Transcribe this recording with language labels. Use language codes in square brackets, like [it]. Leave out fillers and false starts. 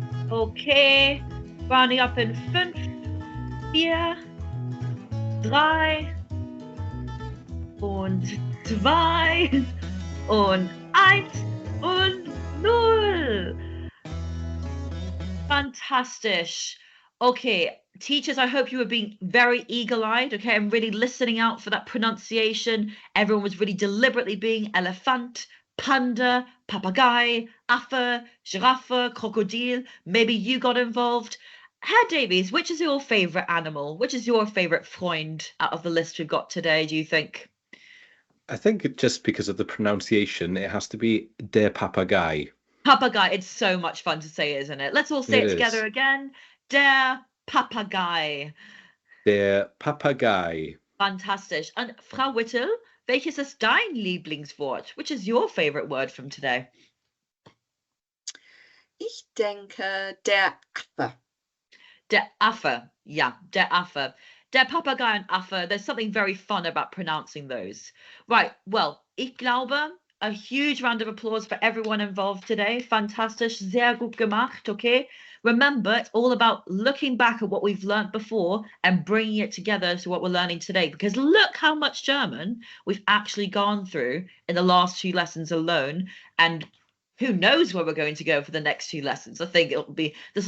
[en] Okay, rounding up in 5, 4, 3 [de] und 2 und 1 und 0. Fantastisch. [en] Okay, teachers, I hope you were being very eagle-eyed, okay, and really listening out for that pronunciation. Everyone was really deliberately being Elefant, Panda, Papagei, Affe, Giraffe, Krokodil. Maybe you got involved. Herr Davies, which is your favourite animal? Which is your favourite Freund out of the list we've got today, do you think? I think just because of the pronunciation, it has to be der Papagei. Papagei, it's so much fun to say, isn't it? Let's all say it together is. again. Der Papagei. [de] Der Papagei. Fantastisch. And Frau Whittle, welches ist dein Lieblingswort? [en] Which is your favorite word from today? [de] Ich denke, der Affe. [en] Der Affe. Yeah, der Affe. Der Papagei and Affe. There's something very fun about pronouncing those. Right, well, [de] ich glaube, [en] a huge round of applause for everyone involved today. [de] Fantastisch, sehr gut gemacht, okay? [en] Remember, it's all about looking back at what we've learned before and bringing it together to what we're learning today. Because look how much German we've actually gone through in the last 2 lessons alone. And who knows where we're going to go for the next few lessons. I think it'll be this.